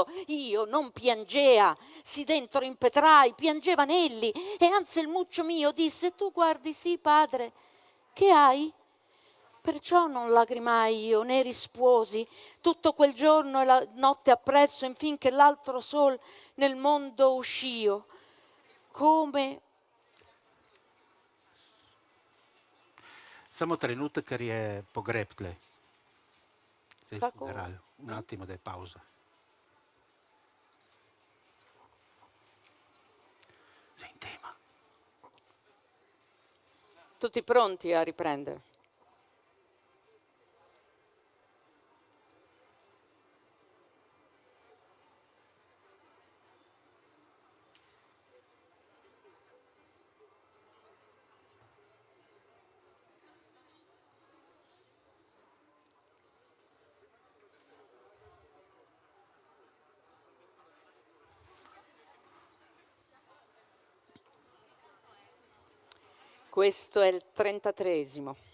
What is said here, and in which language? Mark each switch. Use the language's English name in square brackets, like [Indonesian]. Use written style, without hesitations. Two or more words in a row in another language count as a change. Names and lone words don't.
[Italian] Io non piangea, sì dentro impetrai, piangevan elli, e Anselmuccio mio disse: tu guardi sì, padre, che hai? Perciò non lagrimai io, né risposi tutto quel giorno e la notte appresso, infin che l'altro sol nel mondo uscio, come [Slovenian] Samo trenutek, ker je pogreb tle. Zdaj Tako. funeral. [Italian] Un attimo [Slovenian] da je pauza. [Italian] Sei in tema. tutti pronti a riprendere. Questo è il 33esimo.